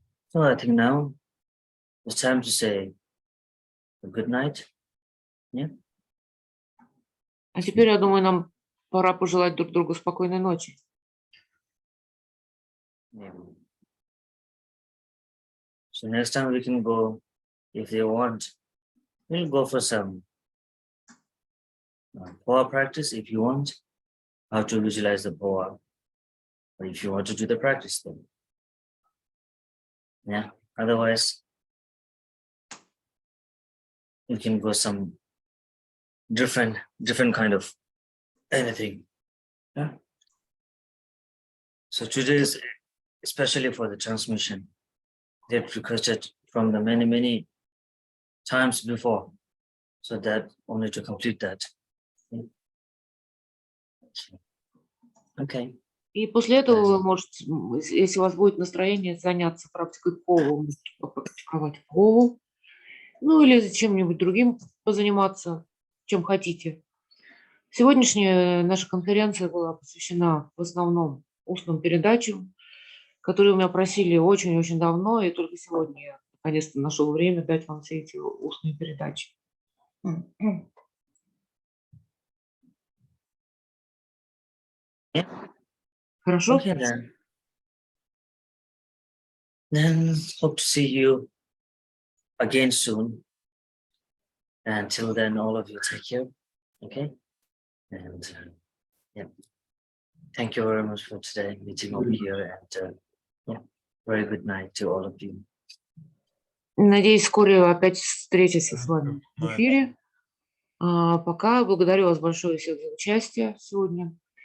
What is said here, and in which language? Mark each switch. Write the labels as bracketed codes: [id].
[en] So I think now it's time to say a good night. Yeah. [ru] А теперь, я думаю, нам пора пожелать друг другу спокойной ночи. [en] Yeah. So next time we can go, if they want, we'll go for some Powa practice if you want, how to visualize the Powa, or if you want to do the practice then. Yeah, otherwise, we can go some different kind of anything. Yeah. So today is especially for the transmission. They've requested from the many times before, so that only to complete that. Okay. [ru] И после этого вы можете, если у вас будет настроение, заняться практикой Пову, попрактиковать Пову, ну или чем-нибудь другим позаниматься, чем хотите. Сегодняшняя наша конференция была посвящена в основном устным передачам, которые у меня просили очень-очень давно, и только сегодня я наконец-то нашел время дать вам все эти устные передачи. Хорошо? [en] Okay then. Then hope to see you again soon. And till then, all of you take care. Okay. And yeah, thank you very much for today meeting over here. And yeah, very good night to all of you. [ru] Надеюсь, вскоре опять встретиться с вами в эфире. А пока благодарю вас большое всех за участие сегодня.